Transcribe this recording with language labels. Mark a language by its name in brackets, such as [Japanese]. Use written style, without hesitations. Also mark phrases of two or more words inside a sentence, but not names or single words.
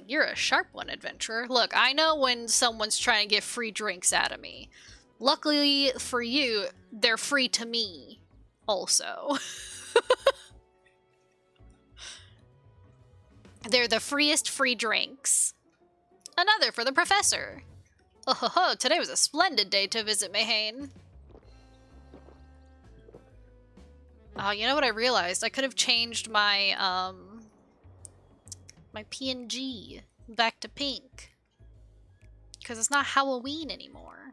[English] You're a sharp one, adventurer. Look, I know when someone's trying to get free drinks out of me. Luckily for you, they're free to me, also. They're the freest free drinks. Another for the professor. Oh ho ho, today was a splendid day to visit Mayhain. Oh, you know what I realized? I could have changed my, my PNG back to pink. Because it's not Halloween anymore.